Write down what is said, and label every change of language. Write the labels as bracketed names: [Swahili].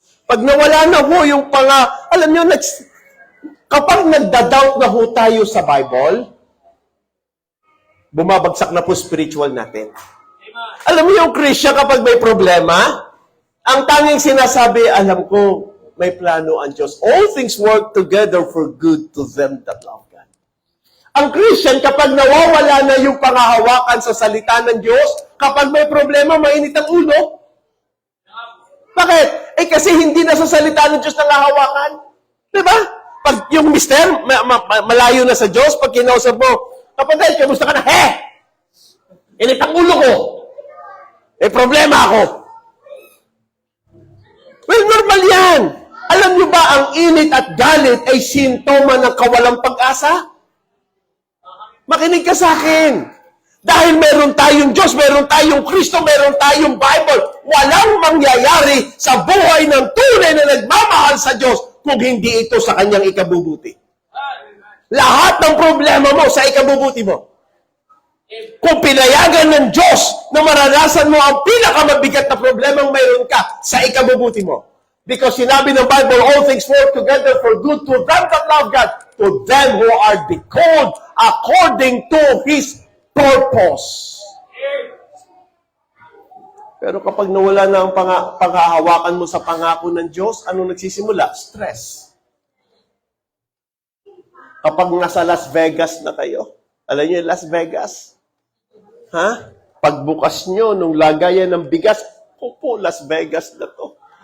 [Filipino] Pag nawala na ho yung alam niyo, kapag nagda-doubt na ho tayo sa Bible, bumabagsak na po spiritual natin. Alam mo yung Christian kapag may problema, ang tanging sinasabi, alam ko, may plano ang Diyos. [English] All things work together for good to them that love God. [Filipino] Ang Christian, kapag nawawala na yung pangahawakan sa salita ng Diyos, kapag may problema, mainit ang ulo. Bakit? Kasi hindi na sa salita ng Diyos nangahawakan. Diba? Pag yung mister, malayo na sa Diyos, pag kinausap mo, kapatid, kamusta ka na? Init ang ulo ko. Problema ako. Well, normal yan. Alam niyo ba, ang init at galit ay sintoma ng kawalang pag-asa? Makinig ka sa akin. Dahil meron tayong Diyos, meron tayong Kristo, meron tayong Bible, walang mangyayari sa buhay ng tunay na nagmamahal sa Diyos kung hindi ito sa kanyang ikabubuti. Lahat ng problema mo sa ikabubuti mo. Kung pinayagan ng Diyos na maranasan mo ang pinakamabigat na problemang mayroon ka sa ikabubuti mo. [English] Because [Filipino] sinabi ng [English] Bible, all things work together for good to them that love God, to them who are called according to His purpose. [Filipino] Pero kapag nawala na ang panghahawakan mo sa pangako ng Diyos, ano nagsisimula? [English] Stress. [Filipino] Kapag nasa Las Vegas na kayo, alam niyo Las Vegas? Ha? Pagbukas nyo nung lagayan ng bigas, Las Vegas na to.